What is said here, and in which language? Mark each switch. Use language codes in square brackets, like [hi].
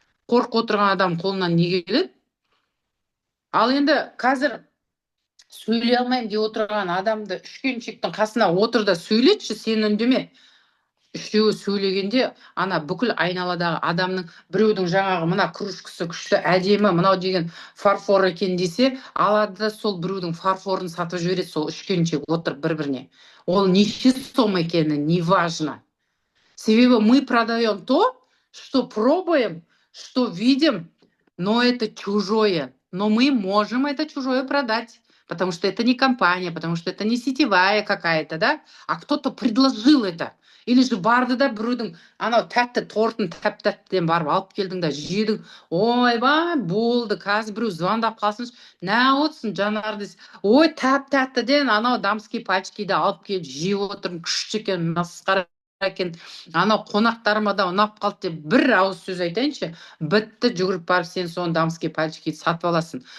[kk] Қорқып отырған адам қолынан не келеді? Ал енді қазір сөйлей алмаймын деп отырған адамды үшкеншектің қасына отыр да сөйлетші, сен үндеме. Үшеуі сөйлегенде ана бүкіл айналадағы адамның, біреудің жаңағы мына кружкасы күшті әдемі, мынау деген фарфор екен десе, алады да сол біреудің фарфорын сатып жібереді, сол үшкеншек отырып бір-біріне. Ол неше сом екені [ru] не важно. [kk] Себебі [ru] мы продаем то, что пробуем, что видим, но это чужое. Но мы можем это чужое продать, потому что это не компания, потому что это не сетевая какая-то, да? А кто-то предложил это. Или же [kk] барды да біреудің анау тәтті тортын тәп-тәттіден барып алып келдің да жедің. Ойбай, болды, қазір біреу звондап қалсыншы, неғып Жанар десе, ой, тәп-тәттіден анау дамский пальчикиді алып келіп жеп отырмын, күшті екен, масқара екен, анау қонақтарыма да ұнап қалды деп бір ауыз сөз айтайыншы, бітті, жүгіріп барып сен соны дамский пальчикиді сатып аласың.